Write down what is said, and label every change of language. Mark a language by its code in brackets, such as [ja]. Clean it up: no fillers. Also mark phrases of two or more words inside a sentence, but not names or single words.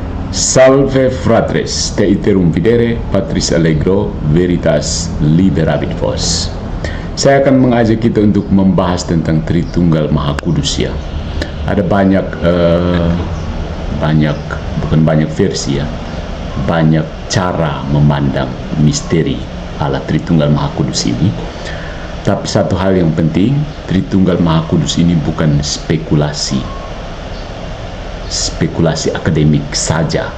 [la] Salve fratres, te iterum videre, Patris Allegro, Veritas liberabit vos. [id] Saya akan mengajak kita untuk membahas tentang Tritunggal Maha Kudus ya. Ada banyak versi ya, banyak cara memandang misteri Allah Tritunggal Maha Kudus ini. Tapi satu hal yang penting, Tritunggal Maha Kudus ini bukan spekulasi akademik saja.